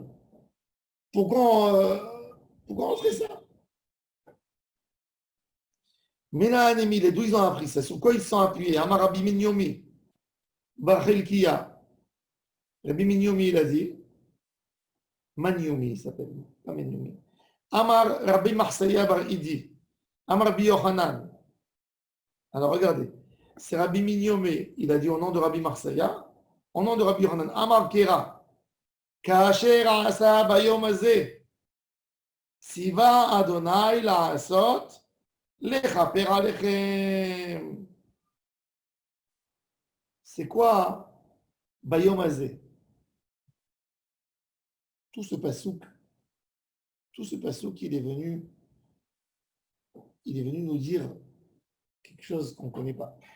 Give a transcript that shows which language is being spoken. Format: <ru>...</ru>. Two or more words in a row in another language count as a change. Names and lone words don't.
<fr>Pourquoi on ferait ça? Ménahanemi, d'où ils ont appris ça? Sur quoi ils se sont appuyés?</fr> <he>אמר רבי מניומי, בר חלקיה. Rabbi Minyomi,</he> <fr>il a dit, Manyomi, il s'appelle, pas Minyomi.</fr> <he>אמר רבי מרסיא בר אידי, אמר רבי יוחנן.</he> <fr>Alors regardez, c'est Rabbi Minyomi, il a dit au nom de Rabbi Marsaya, au nom de Rabbi Yochanan,</fr> <he>אמר קרא, כאשר עשה ביום הזה, צוה ה' לעשות, לכפר עליכם.</he> <fr>C'est quoi</fr> <he>ביום הזה?</he> <fr>Tout ce pasouk, il est venu nous dire quelque chose qu'on ne connaît pas.</fr>